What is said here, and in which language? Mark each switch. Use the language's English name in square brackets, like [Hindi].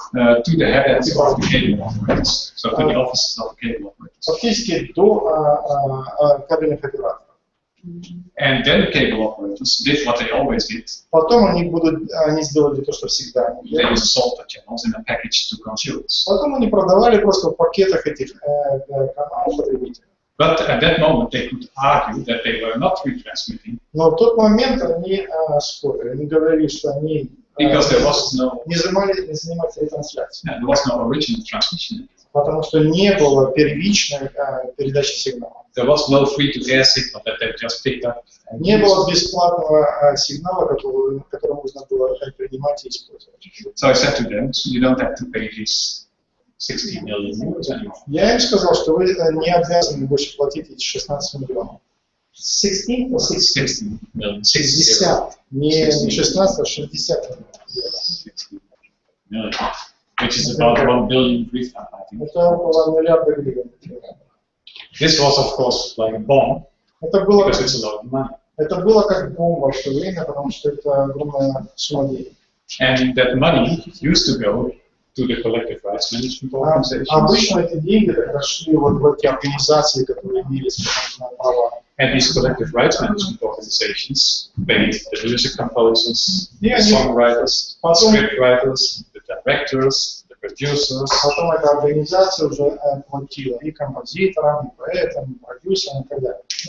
[English] To the heads of the cable operators, so to the offices of the cable operators. [Russian] Фактически до кабельных операторов. [English] And then the cable operators did what they always did. [Russian] Потом они сделали то, что всегда. [English] They sold the channels in a package to consumers. [Russian] Потом они продавали просто в пакетах этих каналов потребителям. [English] But at that moment they could argue that they were not retransmitting. [Russian] Но в тот момент они спорили, они говорили, что они [English] Because there was no, [Russian] не занимались ретрансляцией. [English] there was no original transmission. [Russian] Потому что не было первичной передачи сигнала. [English] There was no free-to-air signal that they just picked up. [Russian] Не было бесплатного сигнала, который можно было принимать и использовать. [English] So I said to them, so you don't have to pay these 60 million euros anymore. [Russian] Я им сказал, что вы не обязаны больше платить эти 16 миллионов. [English] 60 million. [Russian] 60. Не 16, а 60 [English] million. Which is about 1 billion refund, I think. [Russian] Это около миллиарда гривен. [English] This was, of course, like a bomb, because it's a lot of money. [Russian] Это было как бомба в то время, потому что это огромная сумма денег. [English] And that money used to go to the collective rights management organizations. [Russian] Обычно эти деньги прошли вот в эти организации, которые имели права. [English] And these collective rights management organizations paid the music composers, the songwriters, the scriptwriters, the directors, the producers. [Russian] Потом эта организация уже платила и композиторам, и поэтам, и продюсерам, и так далее.